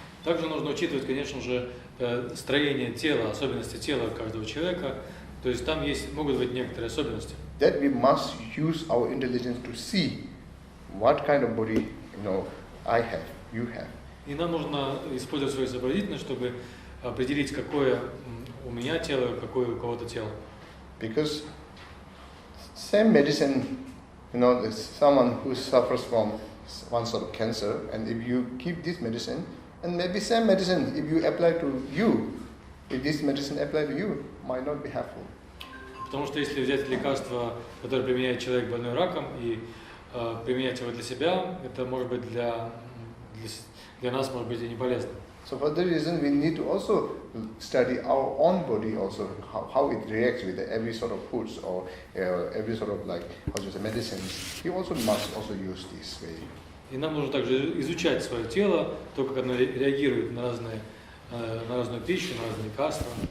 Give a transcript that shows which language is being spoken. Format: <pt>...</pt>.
<ru>Также нужно учитывать, конечно же, строение тела, особенности тела каждого человека. То есть там могут быть некоторые особенности.</ru> <en>That we must use our intelligence to see what kind of body, you know, I have, you have.</en> <ru>И нам нужно использовать свою сообразительность, чтобы определить, какое у меня тело, какое у кого-то тело.</ru> <en>Because same medicine, you know, there's someone who suffers from one sort of cancer, and if you give this medicine, and maybe same medicine, if you apply to you, if this medicine apply to you, might not be helpful.</en> <ru>Потому что если взять лекарство, которое применяет человек больной раком, и применять его для себя, это может быть для нас может быть и не полезно.</ru> <en>So for that reason, we need to also study our own body also, how it reacts with every sort of foods or every sort of like, how to say, medicines. We also must also use this way.</en> <ru>И нам нужно также изучать свое тело, то, как оно реагирует на разную пищу, на разные лекарства.</ru>